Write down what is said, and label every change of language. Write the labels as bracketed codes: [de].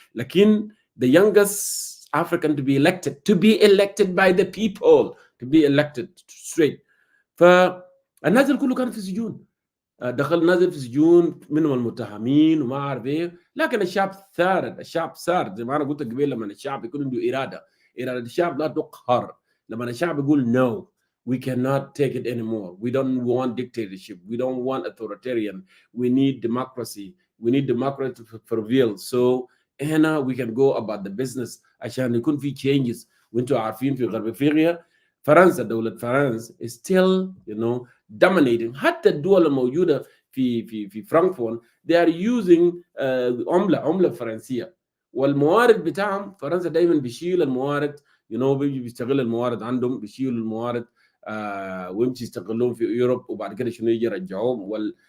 [en] لكن the youngest African to be elected by the people, to be elected straight. [ar] فالناس كله كانت في سجون، دخل نازل في سجون منهم المتهمين وما اعرف ايه. لكن الشعب ثار زي ما انا قلت قبل، لما الشعب يكون عنده اراده الشعب لا تقهر. لما الشعب يقول [en] no we cannot take it anymore, we don't want dictatorship, we don't want authoritarian, we need democracy to prevail. So هنا we can go about the business [ar] عشان يكون في [en] changes. [ar] وانتم عارفين في غرب افريقيا فرنسا، دولة فرنسا [en] is still dominating. [ar] حتى الدول الموجودة في فرانكفورت [en] they are using [ar] عملة فرنسية، والموارد بتاعهم فرنسا دايما بيشيل الموارد بيستغل الموارد عندهم، بيشيل الموارد ويمشي يستغلون في اوروب، وبعد كده شنو يجي يرجعوهم.